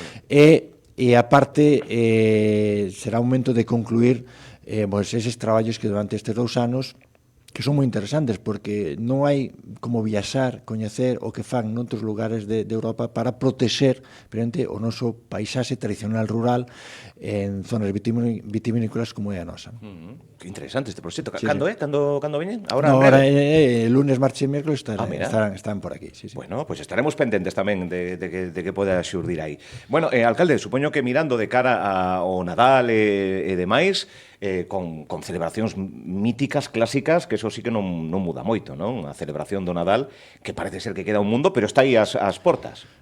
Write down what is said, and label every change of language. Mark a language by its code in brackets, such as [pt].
[gl] E aparte, será un momento de concluir eses traballos que durante estes 2 anos que son moi interesantes, porque non hai como viaxar, coñecer o que fan noutros lugares de Europa para protexer o noso paisaxe tradicional rural en zonas vitivinícolas como é a nosa. Que interesante este proxecto. Cando é? Cando veñen? [es] Ahora lunes, martes e miércoles están por aquí. Sí. [gl] Bueno, pois estaremos pendentes tamén de que poda xurdir aí. Bueno, alcalde, supoño que mirando de cara ao Nadal e demais, con celebracións míticas, clásicas, que eso sí que non muda moito, non? A celebración do Nadal, que parece ser que queda un mundo, pero está aí ás portas.